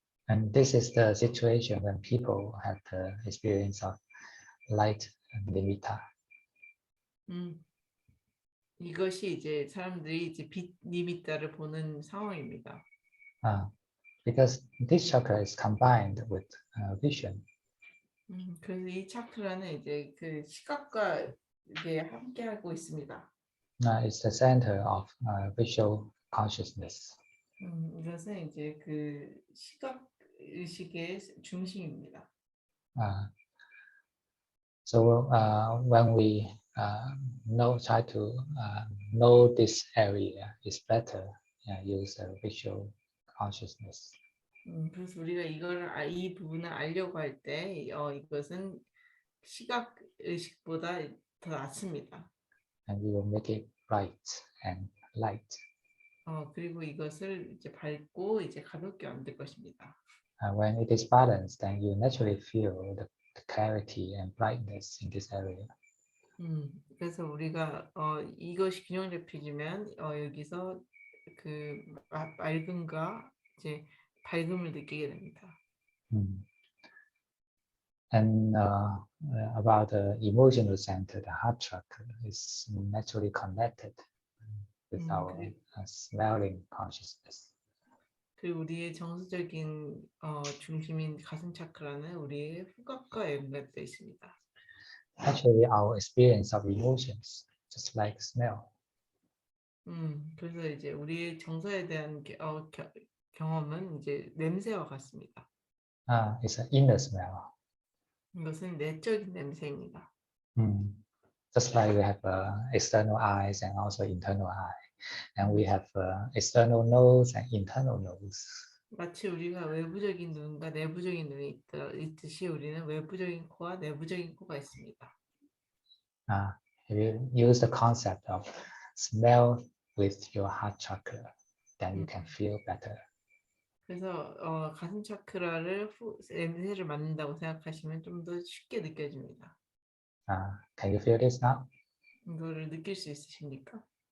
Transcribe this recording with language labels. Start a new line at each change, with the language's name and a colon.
English: And this is the situation when people have the experience of light nimitta.
Korean: 이것이 이제 사람들이 이제 빛 니미타를 보는 상황입니다.
English: Because this chakra is combined with vision.
Korean: 그래서 이 차크라는 이제 그 시각과 이게 함께하고 있습니다.
English: It's the center of visual consciousness.
Korean: 이것은 이제 그 시각 의식의 중심입니다.
English: So when we try to know this area is better, use visual consciousness.
Korean: 그래서 우리가 이 부분을 알려고 할 때 이것은 시각 의식보다 더 낫습니다.
English: And we will make it bright and light.
Korean: 그리고 이것을 이제 밝고 이제 가볍게 만들 것입니다.
English: When it is balanced, then you naturally feel the clarity and brightness in this area.
Korean: 그래서 우리가 이것이 균형 잡혀지면 여기서 그 맑음과 이제 밝음을 느끼게 됩니다.
English: And about the emotional center, the heart chakra is naturally connected with our smelling consciousness.
Korean: 그리고 우리의 정서적인 중심인 가슴 차크라는 우리의 후각과 연결되어 있습니다.
English: Actually, our experience of emotions, just like smell.
Korean: 그래서 이제 우리의 정서에 대한 경험은 이제 냄새와 같습니다.
English: It's an inner smell.
Korean: 이것은 내적인 냄새입니다.
English: Just like we have external eyes and also internal eye, and we have external nose and internal nose.
Korean: 마치 우리가 외부적인 눈과 내부적인 눈이 있듯이 우리는 외부적인 코와 내부적인 코가 있습니다.
English: If you use the concept of smell with your heart chakra, then you can feel better.
Korean: 그래서 가슴 차크라를 냄새를 맡는다고 생각하시면 좀 더 쉽게 느껴집니다.
English: Can you feel this now?
Korean: 이거를 느낄 수 있으십니까?